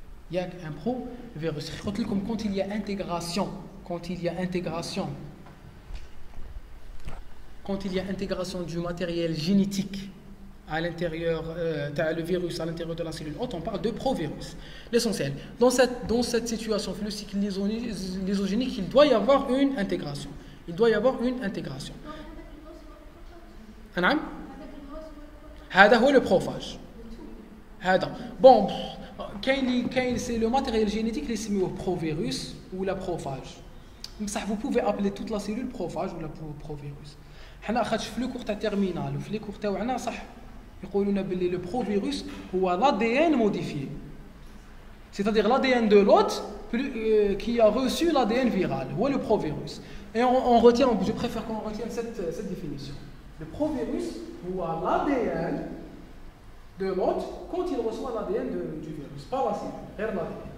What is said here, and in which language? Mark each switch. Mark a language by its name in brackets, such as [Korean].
[French] Il y a un provirus. Quand il y a intégration, quand il y a intégration du matériel génétique à l'intérieur, le virus à l'intérieur de la cellule hôte, on parle de provirus. L'essentiel, dans cette situation, le cycle lysogénique, il doit y avoir une intégration. Il doit y avoir une intégration. [Arabic] نعم هذا هو le prophage. هذا [French] bon [Arabic] كاين [French] c'est le matériel génétique [Arabic] اللي يسميوه [French] provirus ou la prophage. [Arabic] بصح [French] vous pouvez appeler toute la cellule prophage ou la provirus. [Arabic] حنا خاطش في لو كور تاع تيرمينال وفي لي كور تاعنا صح يقولوا لنا باللي [French] le provirus [Arabic] هو [French] l'ADN modifié. C'est-à-dire l'ADN de l'hôte qui a reçu l'ADN viral, ou le provirus. Et on retient, je préfère qu'on retienne cette définition. Le provirus ou l'ADN de l'hôte quand il reçoit l'ADN du virus, pas la cellule, l'ADN.